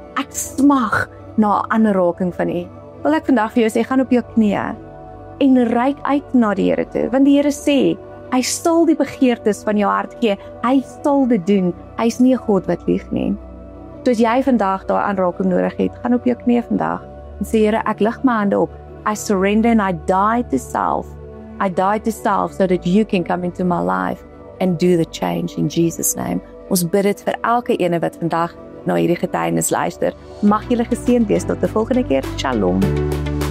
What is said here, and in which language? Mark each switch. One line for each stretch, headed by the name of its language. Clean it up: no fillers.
Afrikaans: Ek smag na 'n aanraking van U. Wil ek vandag vir jou sê, gaan op jou knieë en reik uit na die Here toe, want die Here sê, hy sal die begeertes van jou hart gee. Hy sal dit doen. Hy's nie 'n God wat lieg nie. So as jy vandag daai aanraking nodig het, gaan op jou knieë vandag. en sê, Here, ek lig my hande op.
English: I surrender and I die to self. I die to self so that you can come into my life and do the change in Jesus' name.
Afrikaans: Ons bid dit vir elke ene wat vandag na hierdie getuienis luister. Mag julle geseënd wees tot die volgende keer. Shalom.